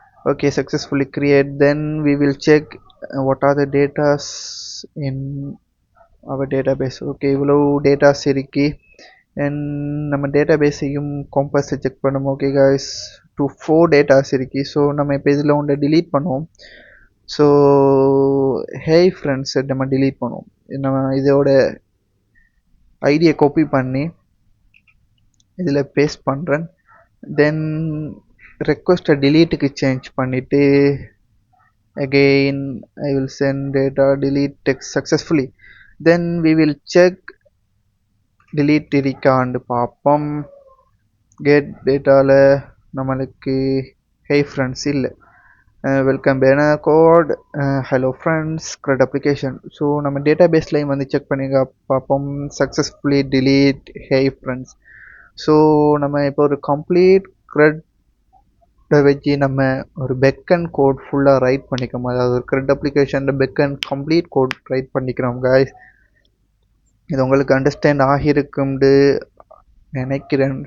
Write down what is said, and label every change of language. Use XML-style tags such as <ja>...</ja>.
<en>Okay, successfully create. Then we will check what are the datas in our database.</en> <ta>Okay, இவ்வளோ datas இருக்கு and நம்ம டேட்டாபேஸையும் காம்பஸை check பண்ணுவோம். Okay guys, 4 datas இருக்கு. So நம்ம இப்போ இதில் ஒன்றை delete பண்ணுவோம். ஸோ ஹேய் ஃப்ரெண்ட்ஸ் நம்ம delete பண்ணுவோம். நம்ம இதோட ஐடியை காப்பி பண்ணி இதில் பேஸ்ட் பண்ணுறேன். தென் ரெக்வஸ்ட்டை delete சேஞ்ச் பண்ணிவிட்டு</ta> <en>again I will send data delete text successfully. Then we will check delete</en> <ta>இருக்கான்னு பார்ப்போம். get dataல நம்மளுக்கு hey friends இல்லை, welcome banner code hello friends CRUD application. So நம்ம டேட்டாபேஸ்லையும் வந்து செக் பண்ணி பார்ப்போம். Successfully delete hey friends. So நம்ம இப்போ ஒரு கம்ப்ளீட் CRUD வச்சு நம்ம ஒரு பெக்கன் கோட் ஃபுல்லாக ரைட் பண்ணிக்கிறோம். அதாவது ஒரு CRUD application Bacon complete code right பண்ணிக்கிறோம் guys. இது உங்களுக்கு அண்டர்ஸ்டாண்ட் ஆகியிருக்கும்னு நினைக்கிறேன்.</ta>